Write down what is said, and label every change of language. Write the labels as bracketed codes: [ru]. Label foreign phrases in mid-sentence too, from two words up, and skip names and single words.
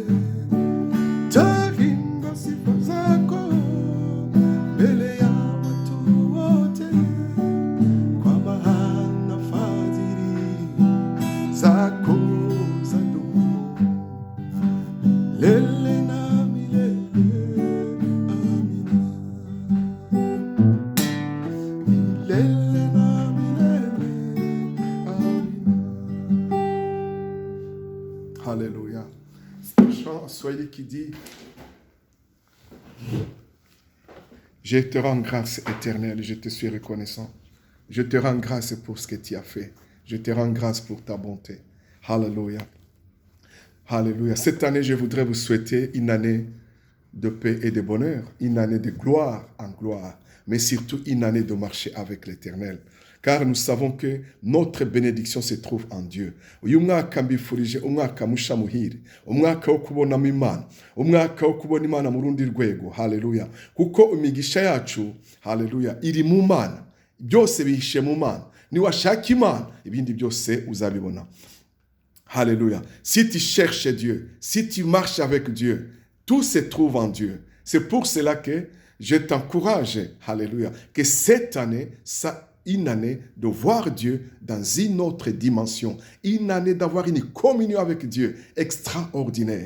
[sw] Nitaimba sifa zako mbele ya watu wote, kwa maana fadhili zako zadumu milele na milele. Amina. Milele na milele. Amina. [fr] Alléluia. C'est un chant en Swahili qui dit: je te rends grâce éternelle, je te suis reconnaissant. Je te rends grâce pour ce que tu as fait. Je te rends grâce pour ta bonté. Alléluia. Alléluia. Cette année, je voudrais vous souhaiter une année de paix et de bonheur, une année de gloire en gloire, mais surtout une année de marcher avec l'Éternel. Car nous savons que notre bénédiction se trouve en Dieu. [rw] Uyu mwaka mbifurije umwaka musha muhire, umwaka wo kubonamo Imana, umwaka wo kubona Imana mu rundi rwego. Haleluya. Kuko imigisha yacu, haleluya, iri mu Mana. Byose bihishe mu Mana. Niwashaka Imana, ibindi byose uzabibona. [fr] Alléluia. Si tu cherches Dieu, si tu marches avec Dieu, tout se trouve en Dieu. C'est pour cela que je t'encourage, alléluia, que cette année, une année de voir Dieu dans une autre dimension, une année d'avoir une communion avec Dieu extraordinaire.